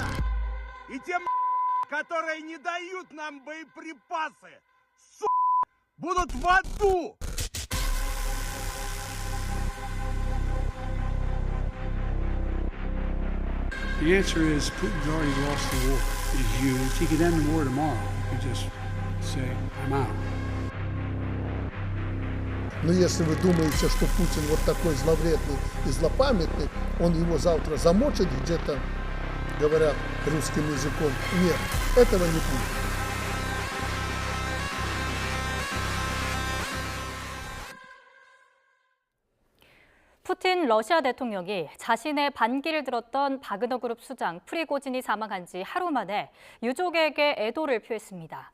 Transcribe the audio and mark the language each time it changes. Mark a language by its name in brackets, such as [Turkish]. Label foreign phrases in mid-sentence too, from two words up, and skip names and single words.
[Russian] И те, которые не дают нам боеприпасы, будут в аду! [English] The answer is Putin's already lost the war. It's used. He could end the war tomorrow. He could just say, I'm out. [Russian] Но если вы думаете, что Путин вот такой зловредный и злопамятный, он его завтра замочит где-то, говоря русским языком, нет, этого не будет. [Korean] 푸틴 러시아 대통령이 자신의 반기를 들었던 바그너 그룹 수장 프리고진이 사망한 지 하루 만에 유족에게 애도를 표했습니다.